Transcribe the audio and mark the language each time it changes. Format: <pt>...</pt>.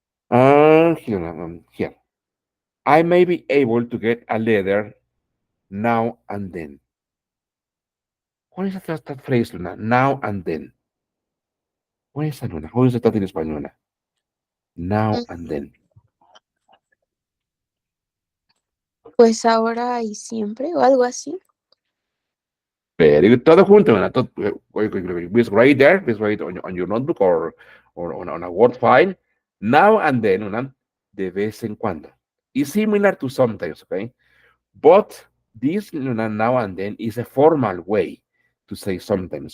<en>Hilna, here. I may be able to get a letter now and then. What is that phrase, Luna? Now and then. What is that, Luna? How is that in Spanish, Luna? Now and Mm, then.</en> <es>Pues ahora y siempre o algo así.</es> <en>Very good.</en> <es>Todo junto,</es> <en>Luna. Please write there. Please write on your notebook or on a Word file. Now and then, Luna.</en> <es>De vez en cuando.</es> <en>It's similar to sometimes, okay? But this, Luna, now and then is a formal way to say sometimes.</en>